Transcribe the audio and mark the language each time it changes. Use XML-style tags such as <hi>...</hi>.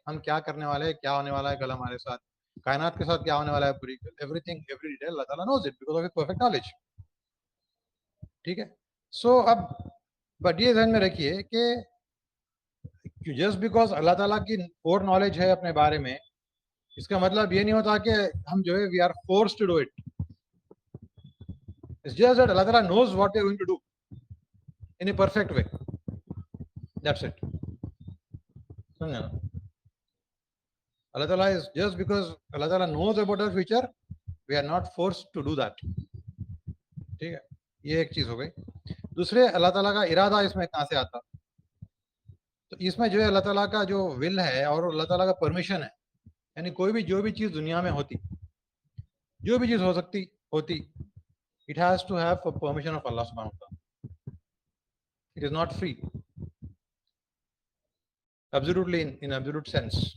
<ur>ہم کیا کرنے والے ہیں, کیا ہونے والا ہے کل ہمارے ساتھ, کائنات کے ساتھ کیا ہونے والا ہے پوری,</ur> <en>Everything every detail اللہ تعالیٰ knows it because of perfect knowledge.</en> <ur>ٹھیک ہے. سو اب بٹ یہ ذہن میں رکھیے کہ جسٹ بیکاز اللہ تعالیٰ کی فور نالج ہے اپنے بارے میں, اس کا مطلب یہ نہیں ہوتا کہ ہم جو ہے</ur> <en>We are forced to do it. It's just that Allah Ta'ala knows what you're going to do in a perfect way. That's it. Allah Ta'ala is, just because Allah Ta'ala knows about our future, we are not forced to do that.</en> <ur>ٹھیک ہے. یہ ایک چیز ہو گئی. دوسرے, اللہ تعالیٰ کا ارادہ اس میں کہاں سے آتا؟ تو اس میں جو ہے اللہ تعالیٰ کا جو ول ہے اور اللہ تعالیٰ کا پرمیشن ہے. یعنی کوئی بھی جو بھی چیز دنیا میں ہوتی, جو بھی چیز ہوتی</ur> <en>it has to have a permission of Allah subhanahu wa ta'ala. It is not free. Absolutely in absolute sense.</en>